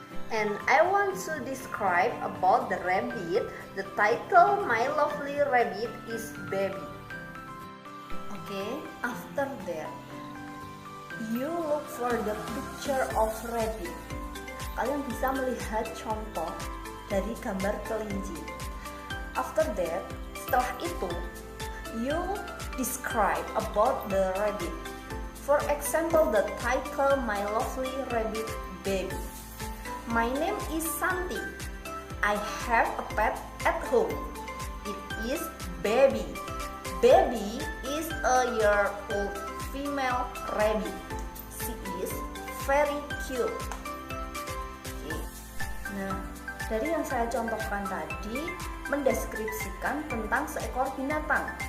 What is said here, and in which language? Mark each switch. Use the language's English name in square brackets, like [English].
[English] And I want to describe about the rabbit. The title My Lovely Rabbit is Baby. Okay, after that, you look for the picture of rabbit. [Indonesian] Kalian bisa melihat contoh dari gambar kelinci. [English] After that, [Indonesian] setelah itu, [English] you describe about the rabbit. For example, the title My Lovely Rabbit Baby. My name is Santi. I have a pet at home. It is Baby. Baby is a year-old female rabbit. She is very cute. Okay. [Indonesian] Nah, dari yang saya contohkan tadi mendeskripsikan tentang seekor binatang.